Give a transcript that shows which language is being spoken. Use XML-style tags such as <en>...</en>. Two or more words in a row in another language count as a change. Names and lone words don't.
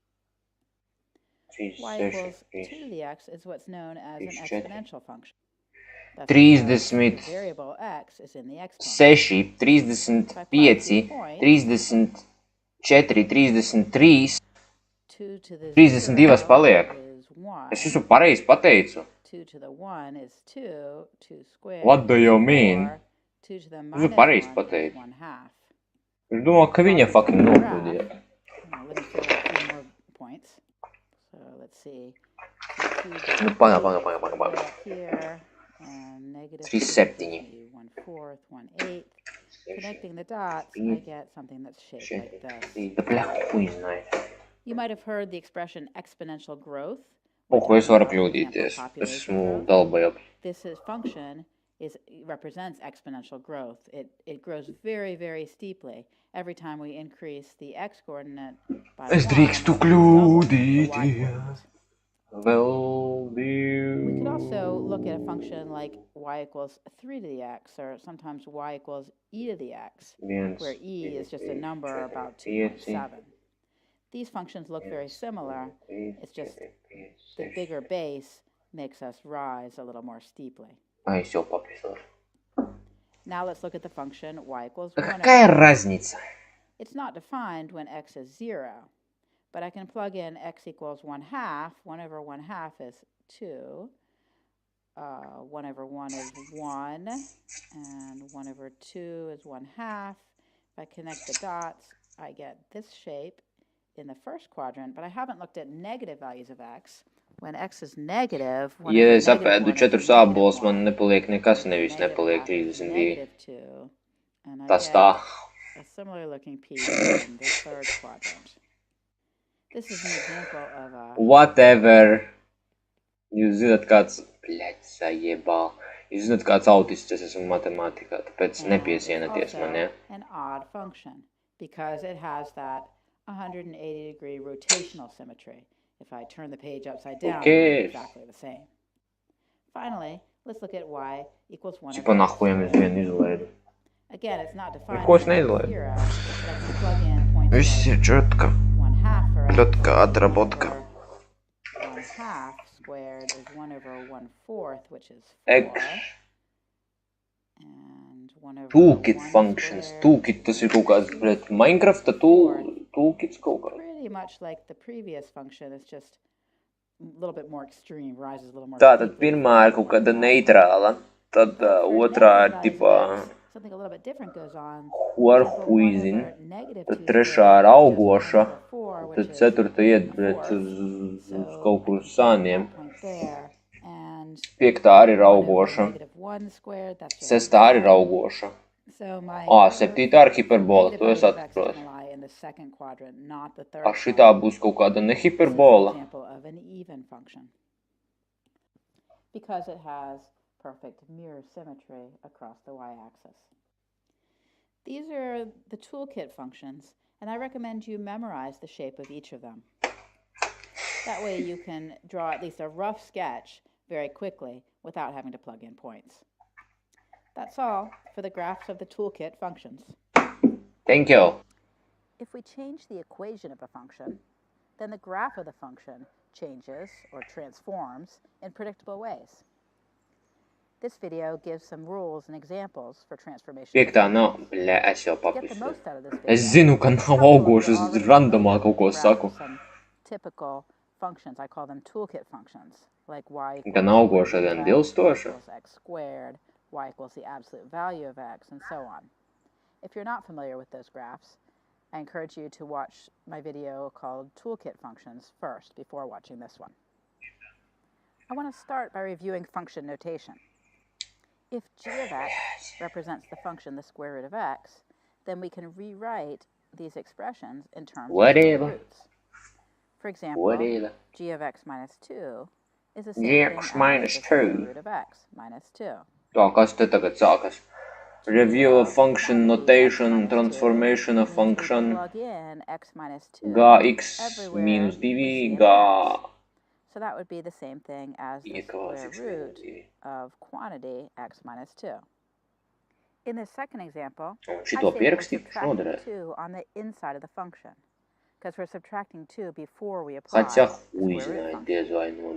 <en>Y equals 2 to the x is what's known as an exponential function. 30, variable x is in the exponent.</en> <lv>6, 35, 34, 33, 32 paliek. Es visu pareizi pateicu.</lv> <en>2 to the 1 is 2, 2 squared. What do you mean? 2 to the</en> <lv>Visu pareizi</lv> <en>-1</en> <lv>pateicu.</lv> <en>is 1/2.</en> <lv>Es domāju, ka viņa fucking nokļūdīja.</lv> <en>Let me fill out a few more points. So let's see.</en> <lv>Nu, paga.</lv> <en>Here, and negative 37. 1/4, 1/8. Connecting the dots, I get something that's shaped like this.</en> <ru>Да бля, хуй znāja.</ru> <en>You might have heard the expression exponential growth.</en> <lv>Ko es varu kļūdīties? Es esmu dalbajab.</lv> <en>This function represents exponential growth. It grows very, very steeply every time we increase the x coordinate by 1.</en> <lv>Es drīkstu kļūdīties. Vēl divi.</lv> <en>We could also look at a function like y equals 3 to the x, or sometimes y equals e to the x, where e is just a number about 2.7. These functions look very similar. It's just the bigger base makes us rise a little more steeply.</en> <ru>Ай, все, пописал.</ru> <en>Now let's look at the function y equals 1</en> <ru>Какая разница?</ru> <en>It's not defined when x is 0, but I can plug in x equals 1/2. 1 over 1/2 is 2. 1 over 1 is 1, and 1 over 2 is 1/2. If I connect the dots, I get this shape in the first quadrant, but I haven't looked at negative values of x. When x is negative,</en> <lv>Ja es apēdu 4 ābolus, man nepaliek nekas, nevis nepaliek 32. Tas tā.</lv> <en>A similar looking piece in the third quadrant. This is an example of a... Whatever.</en> <lv>Jūs zināt, kāds... Bļaļ, sajebā. Jūs zināt, kāds autists es esmu matemātikā, tāpēc nepiesienaties man, ja?</lv> <en>An odd function, because it has that 180-degree rotational symmetry. If I turn the page upside down, it's exactly the same. Finally, let's look at y equals 1</en> <lv>Cipa nahujam es vienu izlaidu.</lv> <en>Again, it's not defined.</en> <lv>Ko es neizlaidu? Viss ir četka.</lv> <ru>Чётко отработка.</ru> <en>1/2 squared is 1 over 1/4, which is 4. And 1 over Toolkit functions. Toolkit,</en> <lv>tas ir kaut kāds, bļaļ, Minecrafta toolkits kaut kāds.</lv> <en>Pretty much like the previous function, it's just a little bit more extreme, rises a little more.</en> <lv>Tātad pirmā ir kaut kāda neitrāla, tad otrā ir tipā huarhuizin, tad trešā ir augoša, tad ceturta iet uz kaut kur uz sāniem, piektā arī ir augoša, sestā arī ir augoša. Septītā ir hiperbola, to es atceros. Šitā būs kaut kāda nehiperbola.</lv> <en>Because it has perfect mirror symmetry across the y-axis. These are the toolkit functions, and I recommend you memorize the shape of each of them. That way you can draw at least a rough sketch very quickly without having to plug in points. That's all for the graphs of the toolkit functions. Thank you. If we change the equation of a function, then the graph of the function changes or transforms in predictable ways. This video gives some rules and examples for transformation.</en> <lv>Piektā nav, bļa, es jau papisu. Es zinu, ka nav augošas, es randomā kaut ko saku.</lv> <en>Typical functions, I call them toolkit functions, like y</en> <lv>Gan augoša, gan dilstoša.</lv> <en>X squared, y equals the absolute value of x, and so on. If you're not familiar with those graphs, I encourage you to watch my video called Toolkit Functions first before watching this one. I want to start by reviewing function notation. If g of x represents the function the square root of x, then we can rewrite these expressions in terms of square roots. For example, g of x minus 2 is the same thing as the square root of x minus 2.</en> <lv>Tā, kas te tagad sākas?</lv> <en>Review of function notation, transformation of function, gx minus 2, g. So that would be the same thing as the square root of quantity x minus 2. In this second example, I say we're subtracting 2 on the inside of the function, because we're subtracting 2 before we apply the square root function.</en>